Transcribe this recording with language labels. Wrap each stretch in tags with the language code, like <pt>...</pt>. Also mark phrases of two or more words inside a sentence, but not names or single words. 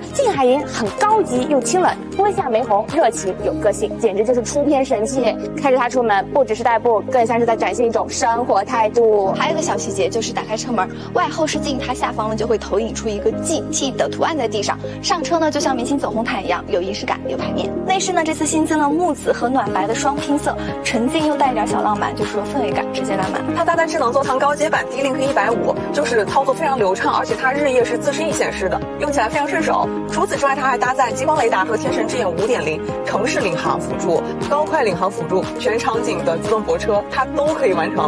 <zh>近海銀很高級又親吻，波西亞玫紅熱情有個性，簡直就是出片神器。開着它出門，不只是代步，更像是在展現一種生活態度。還有個小細節，就是打開車門，外後視鏡它下方呢就會投影出一個 GT 的圖案在地上。上車呢就像明星走紅毯一樣，有儀式感，有排面。內飾呢這次新增了木紫和暖暖白的双拼色，沉静又带一点小浪漫，就是说氛围感直接拉满。它搭载智能座舱高阶版 D-Link 150，就是操作非常流畅，而且它日夜是自适应显示的，用起来非常顺手。除此之外，它还搭载激光雷达和天神之眼5.0、城市领航辅助、高快领航辅助、全场景的自动泊车，它都可以完成。</zh>